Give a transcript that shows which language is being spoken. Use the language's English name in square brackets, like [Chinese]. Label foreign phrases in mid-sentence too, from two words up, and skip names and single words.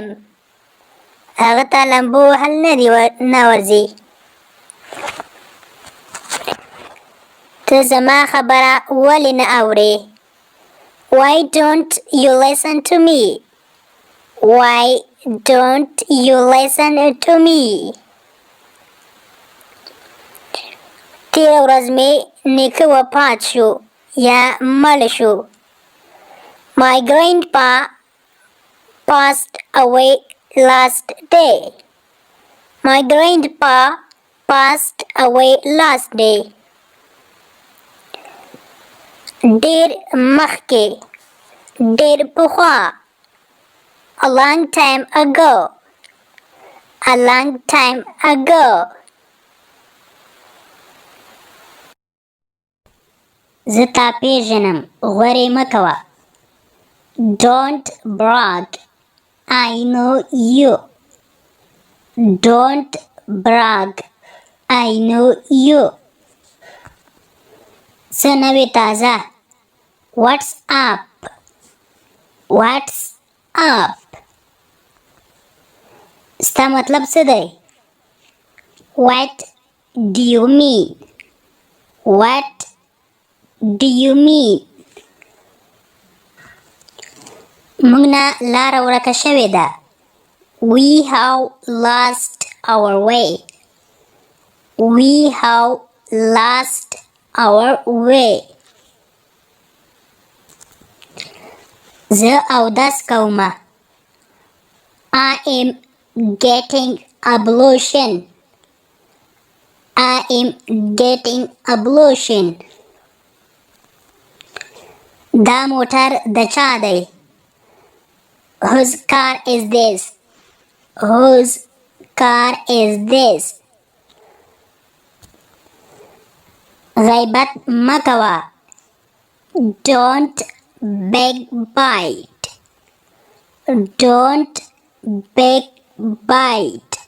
[Pashto] هغه ته لمبو وهل نه ورځي. ته زما خبره ولې نه اورې؟ [English] Why don't you listen to me? Why don't you listen to me? [Pashto] تېره ورځ مې نیکه وفات شو یا مړ شو. [English] My grandpa passed away last day. My grandpa passed away last day. [Pashto] ډېر مخکې. ډېر پخوا. [English] A long time ago. A long time ago. [Pashto] زه تا پیژنم. غورې مه کوه. [English] Don't brag. I know you. Don't brag. I know you. [Pashto] څه نوې تازه؟ [English] What's up? What's up? [Pashto] ستا مطلب څه دی؟ [English] What do you mean? What do you mean? [Pashto] موږ نه لاره ورکه شوې ده. [English] We have lost our way. We have lost our way. [Pashto] زه او داس کومه. [English] I am getting ablution. I am getting ablution. [Pashto] دا موټر د چا دی؟ [English] Whose car is this? Whose car is this? [Pashto] غیبت مه کوه. [English] Don't backbite. Don't backbite.